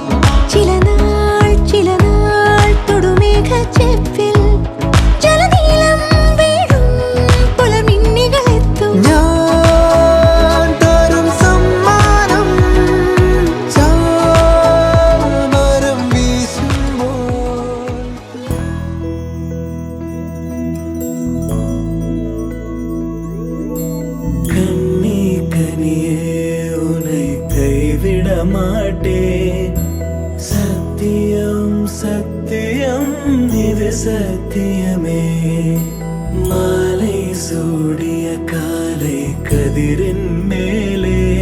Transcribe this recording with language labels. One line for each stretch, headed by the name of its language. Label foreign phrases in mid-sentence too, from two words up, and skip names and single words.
Malayalam: ചില നാൾ തൊടുമേഘ ചെപ്പിൽ ജലനീലം വീഴും പുലമിന്നികളെത്തും ഞാൻ തരും സമ്മാനം ചാമരം വീശുമ്പോൾ
Tamil: கண்ணி கனியே உன்னை கைவிட மாட்டேன் சத்தியம் சத்தியம் இது சத்தியமே மாலை சூடிய காலை கதிரின் மேலே